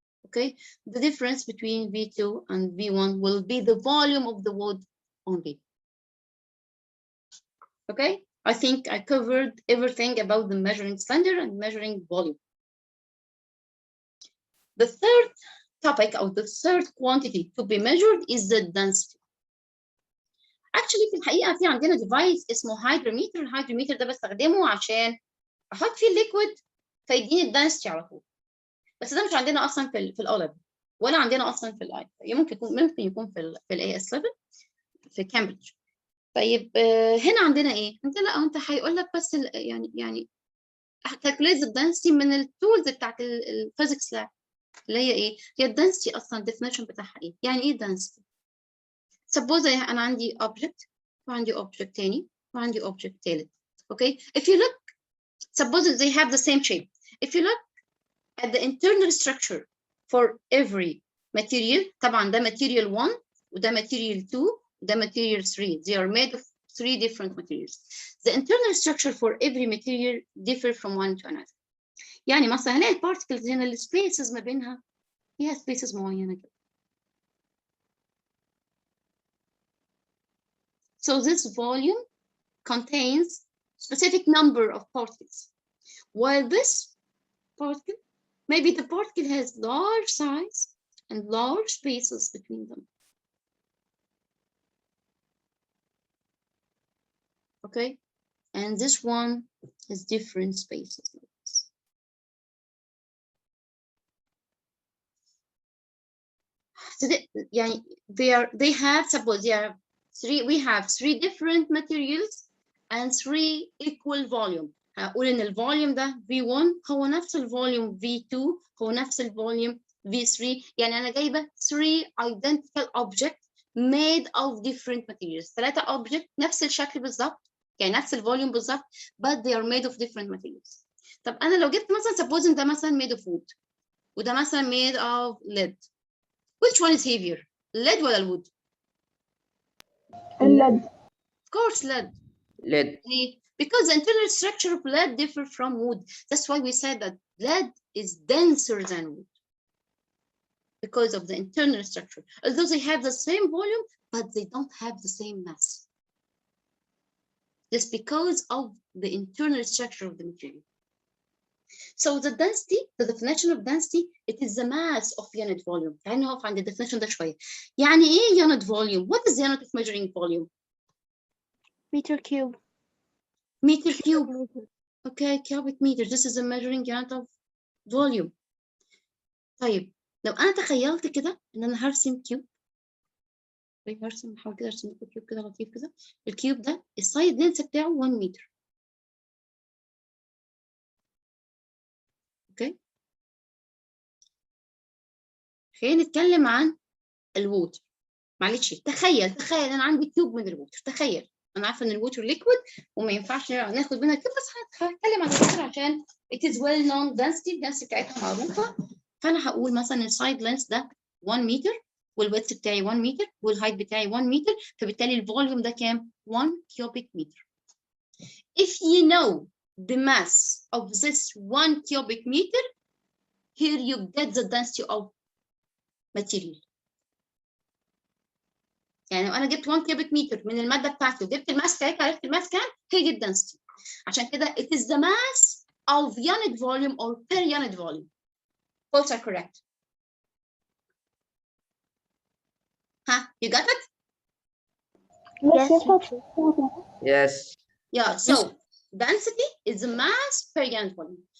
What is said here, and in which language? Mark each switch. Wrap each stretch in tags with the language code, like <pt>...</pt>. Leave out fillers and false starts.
<en>Okay, the difference between V2 and V1 will be the volume of the wood only. Okay, I think I covered everything about the measuring cylinder and measuring volume. The third topic or the third quantity to be measured is the density.</en> <ar>Actually في الحقيقة في عندنا device اسمه hydrometer. الهيدروميتر ده بستخدمه عشان أحط فيه الليكويد فيديني الدنسيتي على طول. بس ده مش عندنا أصلا في الأولب ولا عندنا أصلا في الآي. ممكن يكون في الAS level في كامبريدج. طيب هنا عندنا إيه؟ أنت لا أنت هيقول لك بس يعني</ar> <en>calculate the density</en> <ar>من التولز بتاعت الفيزيكس لاب اللي هي إيه؟ هي الدنسيتي أصلا definition بتاعها إيه؟ يعني إيه density؟ suppose أنا عندي object وعندي object تاني وعندي object تالت.</ar> <en>Okay, if you look, suppose they have the same shape. If you look at the internal structure for every material,</en> <ar>طبعا ده material 1 وده material 2 وده material 3.</ar> <en>They are made of 3 different materials. The internal structure for every material differ from one to another.</en> <ar>يعني مثلا هنلاقي البارتكلز هنا السبيسز ما بينها فيها سبيسز معينة كده.</ar> <en>So this volume contains specific number of particles, while this particle, maybe the particle has large size and large spaces between them. Okay, and this one has different spaces. So they have, suppose we have 3 different materials and 3 equal volume.</en> <ar>هقول إن الفوليوم ده V1 هو نفس الفوليوم V2 هو نفس الفوليوم V3. يعني أنا جايبة</ar> <en>3 identical objects made of different materials. 3 objects</en> <ar>نفس الشكل بالظبط يعني نفس الفوليوم بالظبط</ar> <en>but they are made of different materials.</en> <ar>طب أنا لو جبت مثلا suppose ده مثلا</ar> <en>made of wood</en> <ar>وده مثلا</ar> <en>made of lead. Which one is heavier? lead ولا الwood؟</en> <ar>اللد.</ar> <en>Of course lead. lead. Because the internal structure of lead differs from wood. That's why we said that lead is denser than wood because of the internal structure. Although they have the same volume, but they don't have the same mass. Just because of the internal structure of the material. So the density, the definition of density, it is the mass of unit volume.</en> <ar>تعالوا نقف عند الديفينيشن ده شوية. يعني إيه</ar> <en>unit volume? What is the unit of measuring volume? meter cube. Meter cube. Okay, cubic meter. This is a measuring unit of volume.</en> <ar>طيب لو أنا تخيلت كده إن أنا هرسم كيوب. هرسم بحاول كده أرسم لكم كيوب كده لطيف كده. الكيوب ده السايد لينس بتاعه 1 متر. اوكي. خلينا نتكلم عن الووتر. معلش تخيل انا عندي كيوب من الووتر. تخيل انا عارفه ان الووتر ليكويد وما ينفعش ناخد منها كيوب، بس هتكلم عن الووتر عشان</ar> <en>it is well known</en> <ar>density بتاعتها معروفه. فانا هقول مثلا السايد لينس ده 1 متر والويدث بتاعي 1 متر والهايت بتاعي 1 متر، فبالتالي الفوليوم ده كام؟ 1 cubic meter.</ar> <en>If you know the mass of this 1 cubic meter, here you get the density of material.</en> <ar>يعني لو انا جبت 1 cubic meter من الماده بتاعتي وجبت الماس بتاعتها، عرفت الماس كام؟ هي دي الدنسيتي. عشان كده</ar> <en>it is the mass of unit volume or per unit volume. Both are correct. You got it? Yes, Yes. Yeah, so density is the mass per unit volume.</en>